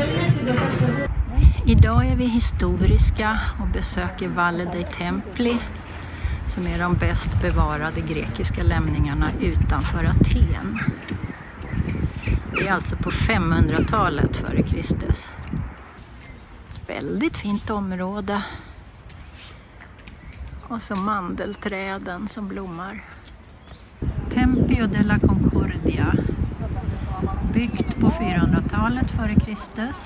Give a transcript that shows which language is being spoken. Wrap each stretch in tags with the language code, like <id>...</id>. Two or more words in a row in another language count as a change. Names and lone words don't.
<sv>Idag är vi historiska och besöker Valle dei Templi, som är de bäst bevarade grekiska lämningarna utanför Aten. Det är alltså på 500-talet före Kristus. Väldigt fint område. Och så mandelträden som blommar. Tempio della Concordia. Byggt på 400-talet före Kristus.</sv>